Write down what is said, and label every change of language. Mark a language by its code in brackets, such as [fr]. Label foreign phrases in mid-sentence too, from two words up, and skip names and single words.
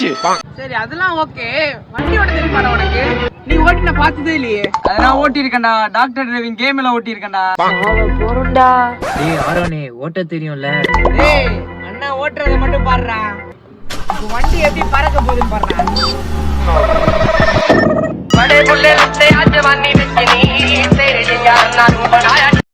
[ta] சரி அதெல்லாம் ஓகே. வண்டி ஓட்ட தெரியுமாடா உனக்கு? நீ ஓட்டி நான் பார்த்ததே இல்லையே. அதெல்லாம் ஓட்டி இருக்கேன்டா. [en] doctor driving game [ta] ஓட்டி இருக்கேன்டா. போறோம்டா. டேய் ஆரோனே ஓட்ட தெரியும்ல? டேய் அண்ணா ஓட்டுறத மட்டும் பாருடா. வண்டி எப்படி பறக்க போகுதுன்னு பாருடா. [hi] बड़े बुल्ले से आज जवानी में तेरे यार ना बनाया